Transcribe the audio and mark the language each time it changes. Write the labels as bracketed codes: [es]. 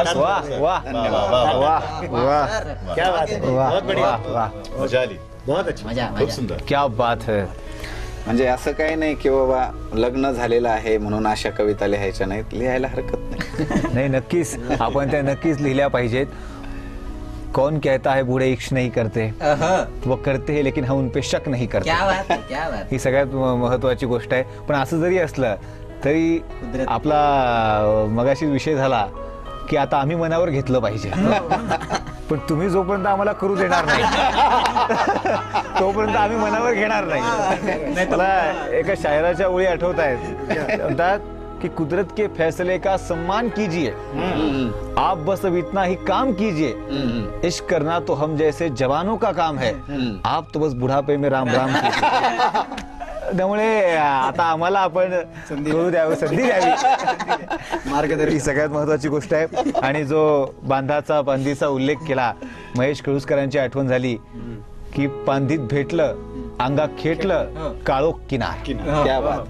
[hi] वाह वाह वाह वाह, क्या बात है, बहुत बढ़िया, वाह. [mr] मजा आली. [hi] बहुत अच्छा. [mr] मजा खूप सुंदर. [hi] क्या बात है. [mr] म्हणजे असं काही नाही की बाबा लग्न झालेलं आहे म्हणून अशा कविता लिहायच्या नाहीत. लिहायला हरकत नाही. नाही, नक्कीच आपण त्या नक्कीच लिहिल्या पाहिजेत. [hi] कौन कहता है बूढ़े इश्क नहीं करते, वो करते हैं लेकिन हम उन पे शक नहीं करते. क्या बात है, क्या बात है. [mr] ही सगळ्यात महत्वाची गोष्ट आहे. पण असं जरी असलं तरी आपला मगाशी विषय झाला की आता आम्ही मनावर घेतलं पाहिजे. पण तुम्ही जोपर्यंत आम्हाला करू देणार नाही तोपर्यंत आम्ही मनावर घेणार नाही. मला एका शायराच्या ओळी आठवत आहेत. म्हणतात कि [hi] कुदरत के फैसले का सम्मान कीजिए, आप बस अब इतना ही काम कीजिए. इश्क करना तो हम जैसे जवानों का काम है, आप तो बस बुढ़ापे में राम राम कीजिए. [mr] त्यामुळे आता आम्हाला आपण करू द्यावं, संधी द्यावी. मार्गदर्शन ही सगळ्यात महत्वाची गोष्ट आहे. आणि जो बांधीचा उल्लेख केला, महेश केळुसकरांची आठवण झाली की पांदीत भेटलं अंगा खेटलं काळोख किनार.